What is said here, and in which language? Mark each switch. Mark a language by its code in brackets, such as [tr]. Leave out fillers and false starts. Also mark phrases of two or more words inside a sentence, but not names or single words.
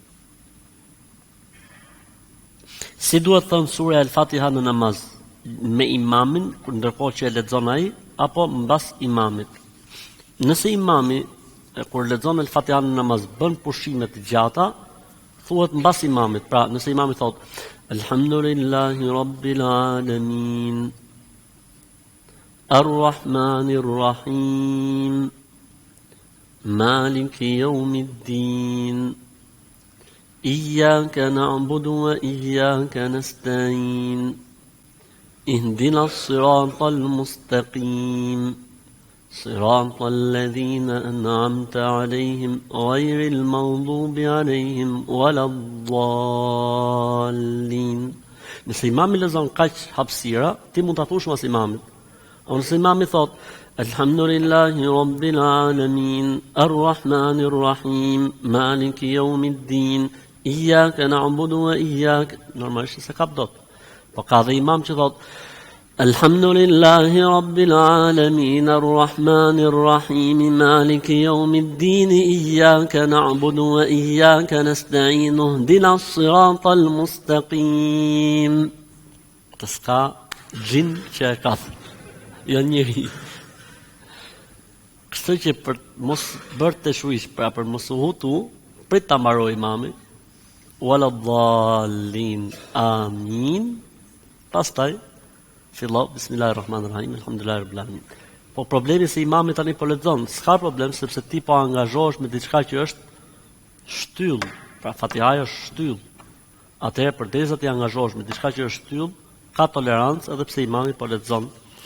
[sq] Si duhet thënë sura Al-Fatiha në namaz? Me imamin, ndërkohë që e lexon ai, apo mbas imamit? Nëse imami, kur lexon Al-Fatiha në namaz, bën pushime të gjata, thuhet mbas imamit. Pra, nëse imami thotë [ar] الحمد لله رب العالمين, الرحمن الرحيم, مالك يوم الدين إياك نعبد وإياك نستعين اهدنا الصراط المستقيم صراط الذين أنعمت عليهم غير المغضوب عليهم ولا الضالين. [sq] Nëse imami lexon kaq hapësira, ti mund ta thush mas imamit. Nëse imami thot [ar] الحمد لله رب العالمين الرحمن الرحيم مالك يوم الدين إياك نعبد وإياك, [sq] normalisht se kap dot. Po ka dhe imam që thot [ar] الحمد لله رب العالمين الرحمن الرحيم مالك يوم الدين إياك نعبد وإياك نستعين اهدنا الصراط المستقيم. [sq] Të ska gjin që e ka jo njëri. Kështu që për mos bërë të shuish, pra për mos u hutu, prit ta mbaroj imami, [ar] ولا الضالين آمين, [sq] pastaj, fillo, [ar] بسم الله الرحمن الرحيم الحمد لله رب العالمين. [sq] Po problemi se imami tani po lexon, s'ka problem, sepse ti po angazhohesh me diçka që është shtyll, pra Fatihaja është shtyll. Atëherë përderisa ti angazhohesh me diçka që është shtyll, ka tolerancë edhe pse imami po lexon